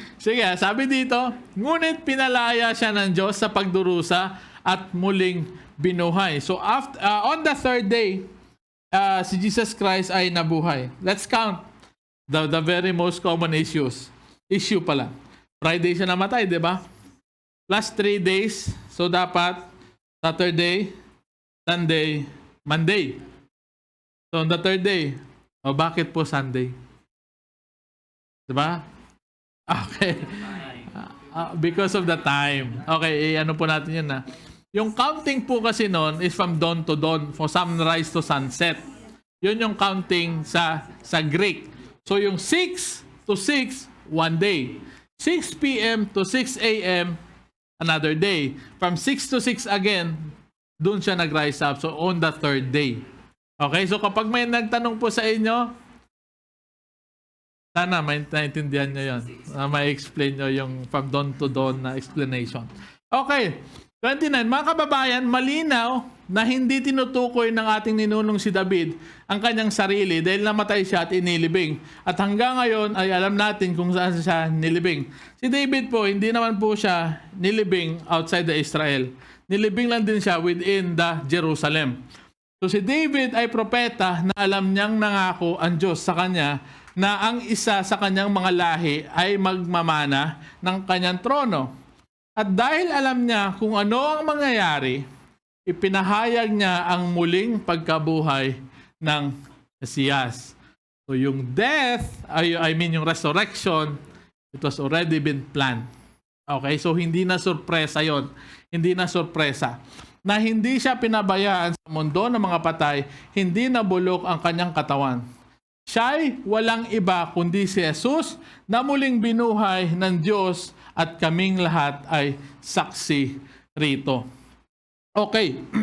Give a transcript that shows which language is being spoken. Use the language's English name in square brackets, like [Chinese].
[Filipino] Sige, sabi dito, ngunit pinalaya siya ng Diyos sa pagdurusa at muling binuhay. [English] So after, on the third day, [Filipino] si Jesus Christ ay nabuhay. [English] Let's count the very most common issue pala. [Filipino] Friday siya namatay, di ba? [English] Plus 3 days. [Filipino] So dapat Saturday, Sunday, Monday. [English] So on the third day, [Filipino] bakit po Sunday? Di ba? [English] Okay. Because of the time. [Filipino] Okay, ano po natin yun na. [English] Yung counting [Filipino] po kasi noon [English] is from dawn to dawn, from sunrise to sunset. [Filipino] Yun yung counting sa Greek. So yung 6 to 6, one day. 6 p.m. [English] to 6 a.m., another day. From 6 to 6 again, [Filipino] dun siya [English] nag-rise up. So on the third day. [Filipino] Okay, so kapag may nagtanong po sa inyo, sana may naintindihan nyo yun. May explain nyo yung from dawn to dawn na explanation. [English] Okay, 29. [Filipino] Mga kababayan, malinaw na hindi tinutukoy ng ating ninunong si David ang kanyang sarili dahil namatay siya at inilibing. At hanggang ngayon ay alam natin kung saan siya nilibing. Si David po, hindi naman po siya nilibing [English] outside the Israel. [Filipino] Nilibing lang din siya [English] within the Jerusalem. [Filipino] So si David ay propeta na alam niyang nangako ang Diyos sa kanya na ang isa sa kanyang mga lahi ay magmamana ng kanyang trono. At dahil alam niya kung ano ang mangyayari, ipinahayag niya ang muling pagkabuhay ng Mesiyas. [English] So yung death, yung resurrection, it was already been planned. [Filipino] Okay, so hindi na sorpresa yon. Hindi na sorpresa. Na hindi siya pinabayaan sa mundo ng mga patay, hindi nabulok ang kanyang katawan. Siya'y walang iba kundi si Jesus na muling binuhay ng Diyos at kaming lahat ay saksi rito. Okay.